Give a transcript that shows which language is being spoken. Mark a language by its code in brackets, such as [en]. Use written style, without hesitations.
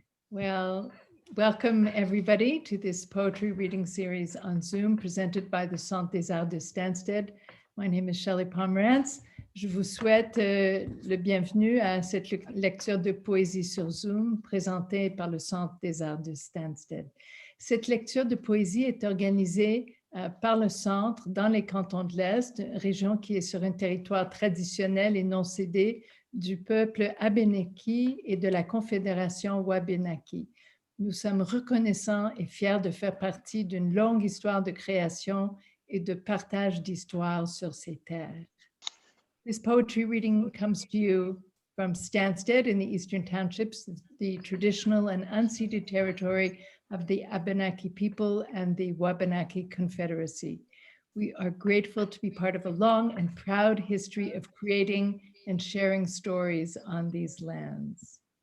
[en] Well, welcome everybody to this poetry reading series on Zoom presented by the Centre des Arts de Stanstead. My name is Shelly Pomerance. [fr] Je vous souhaite le bienvenue à cette lecture de poésie sur Zoom présentée par le Centre des Arts de Stanstead. Cette lecture de poésie est organisée par le centre dans les cantons de l'Est, région qui est sur un territoire traditionnel et non cédé du peuple Abénaki et de la Confédération Wabenaki. Nous sommes reconnaissants et fiers de faire partie d'une longue histoire de création et de partage d'histoire sur ces terres. [en] This poetry reading comes to you from Stanstead in the Eastern Townships, the traditional and unceded territory of the Abenaki people and the Wabanaki Confederacy. We are grateful to be part of a long and proud history of creating and sharing stories on these lands.